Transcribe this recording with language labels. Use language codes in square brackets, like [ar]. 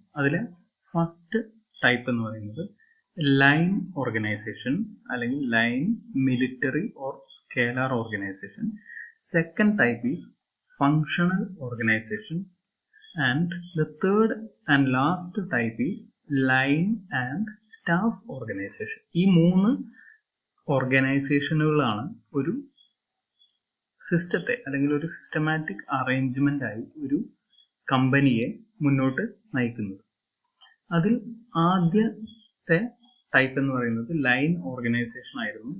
[en] അതിൽ first type [ml] എന്ന് പറയുന്നത് [en] Line organization അല്ലെങ്കിൽ line military or scalar organization. Second type is functional organization. And the third and last type is line and staff organization. [ml] ഈ 3 ഓർഗനൈസേഷനുകളാണ് ഒരു സിസ്റ്റത്തെ അല്ലെങ്കിൽ ഒരു സിസ്റ്റമാറ്റിക് അറേഞ്ച്മെന്റ് ആയി ഒരു കമ്പനിയെ മുന്നോട്ട് നയിക്കുന്നത്. അതിൽ ആദ്യത്തെ ടൈപ്പ് എന്ന് പറയുന്നത് ലൈൻ ഓർഗനൈസേഷൻ ആയിരുന്നു.